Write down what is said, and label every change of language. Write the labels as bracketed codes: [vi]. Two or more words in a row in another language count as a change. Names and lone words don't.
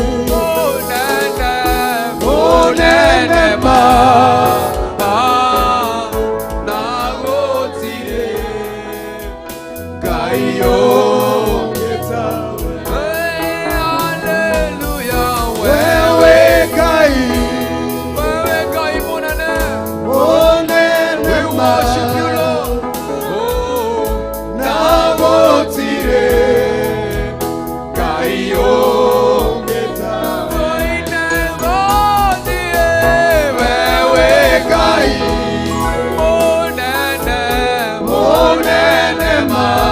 [ki] Monene, monene ma, na gũtirĩ Ngai onge tawe. Hey, hallelujah, Wewe Ngai. wewe Ngai munene. [en] Munene We worship you, Mana. Lord. [ki] Oh. Nagotire. Ngai ũngĩ tawe. Wewe Ngai. Mũnene ma.